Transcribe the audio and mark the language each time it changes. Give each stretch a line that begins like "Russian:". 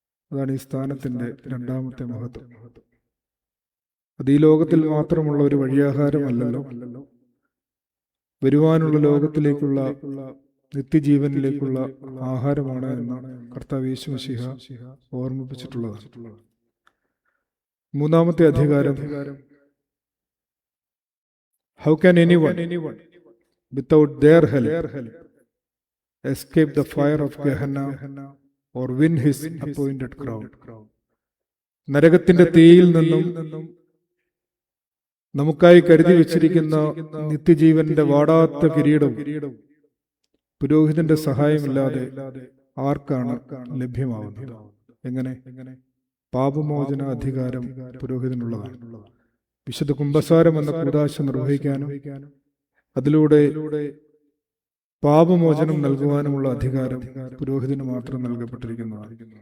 Malayalam: അതാണ് ഈ സ്ഥാനത്തിന്റെ രണ്ടാമത്തെ മഹത്വം. അത് ഈ ലോകത്തിൽ മാത്രമുള്ള ഒരു വഴിയാഹാരമല്ലല്ലോ, വരുവാനുള്ള ലോകത്തിലേക്കുള്ള നിത്യജീവനിലേക്കുള്ള ആഹാരമാണ് എന്നാണ് കർത്താവ് യേശു മിശിഹ ഓർമ്മിപ്പിച്ചിട്ടുള്ളതാണ്. മൂന്നാമത്തെ അധികാരം,
English: How can anyone without their help escape the fire of Gehenna or win his appointed crown?
Malayalam: നരകത്തിന്റെ തീയിൽ നിന്നും നമുക്കായി കരുതി വെച്ചിരിക്കുന്ന നിത്യജീവന്റെ വാടാത്ത കിരീടം പുരോഹിതന്റെ സഹായമില്ലാതെ ആർക്കാണ് ലഭ്യമാവുന്നത്? എങ്ങനെ? പാപമോചന അധികാരം പുരോഹിതനുള്ളതാണ്. വിശുദ്ധ കുംഭസാരം എന്ന കൂദാശ നിർവഹിക്കാനും അതിലൂടെ പാപമോചനം നൽകുവാനുമുള്ള അധികാരം പുരോഹിതന് മാത്രം നൽകപ്പെട്ടിരിക്കുന്നതാണ്.